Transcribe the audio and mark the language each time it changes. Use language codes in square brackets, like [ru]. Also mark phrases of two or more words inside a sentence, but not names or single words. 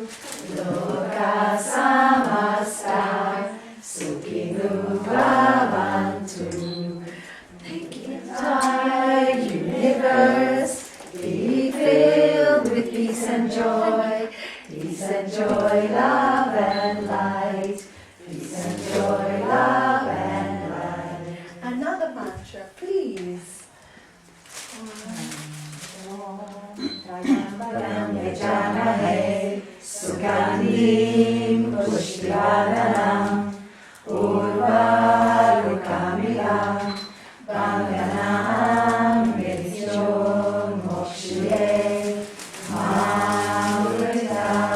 [sa] Loka samasta sukhinu bhavantu. [en] The entire universe be filled with peace and joy, love and light, peace and joy, love and light. Another mantra, please. [sa] Yajamahe sugandhim pushtivarnam urvarukamivam bandhanam mrityum mokshaye mamrita.